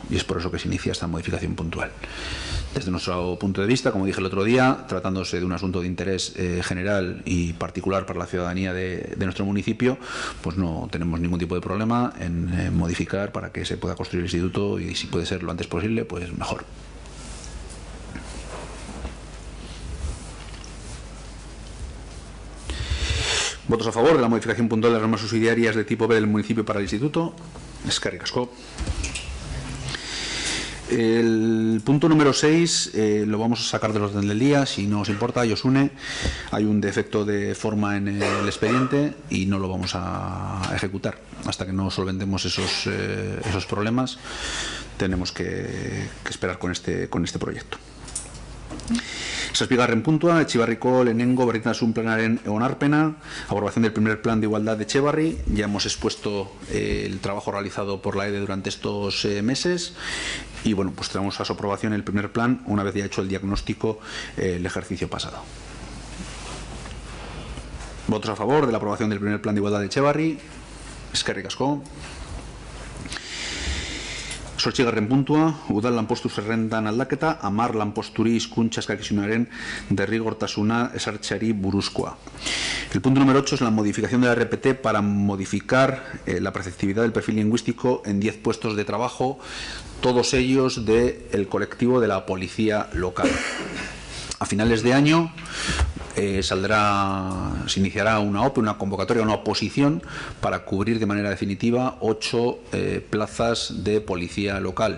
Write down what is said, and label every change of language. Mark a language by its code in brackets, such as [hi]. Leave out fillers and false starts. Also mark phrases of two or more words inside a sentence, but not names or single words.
[es] Y es por eso que se inicia esta modificación puntual. Desde nuestro punto de vista, como dije el otro día, tratándose de un asunto de interés general y particular para la ciudadanía de nuestro municipio, pues no tenemos ningún tipo de problema en modificar para que se pueda construir el instituto, y si puede ser lo antes posible, pues mejor. ¿Votos a favor de la modificación puntual de las normas subsidiarias de tipo B del municipio para el instituto? [eu] Eskerrik asko. [es] El punto número 6 lo vamos a sacar del orden del día, si no os importa, Josune. Hay un defecto de forma en el expediente y no lo vamos a ejecutar hasta que no solventemos esos problemas. Tenemos que esperar con este proyecto. [eu] Zazpigarren puntua, Etxebarriko lehenengo berritasun planaren onarpena, [es] aprobación del primer plan de igualdad de Etxebarri. Ya hemos expuesto el trabajo realizado por la EDE durante estos meses y bueno, pues traemos a su aprobación el primer plan una vez ya hecho el diagnóstico el ejercicio pasado. ¿Votos a favor de la aprobación del primer plan de igualdad de Etxebarri? [eu] Eskerrik asko. 8. puntua, udal lanpostu zerrendan aldaketa, 10 lanposturi hizkuntza eskakizunaren derrigortasuna ezartzeari buruzkoa. [es] El punto número 8 es la modificación de la RPT para modificar la preceptividad del perfil lingüístico en 10 puestos de trabajo, todos ellos del colectivo de la policía local. A finales de año se iniciará una OPE, una convocatoria, una oposición para cubrir de manera definitiva 8 plazas de policía local.